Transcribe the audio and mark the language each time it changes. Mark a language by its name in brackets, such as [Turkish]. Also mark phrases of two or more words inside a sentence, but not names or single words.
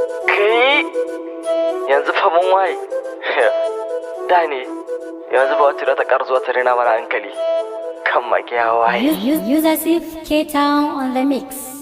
[Hausa] Kai, yanzu fa mun waye. Da ne, yanzu ba wacce za ta ƙara zuwa ta rena mana hankali. Kan mage ya waye. [English] Use, use, use as if K-Town on the mix.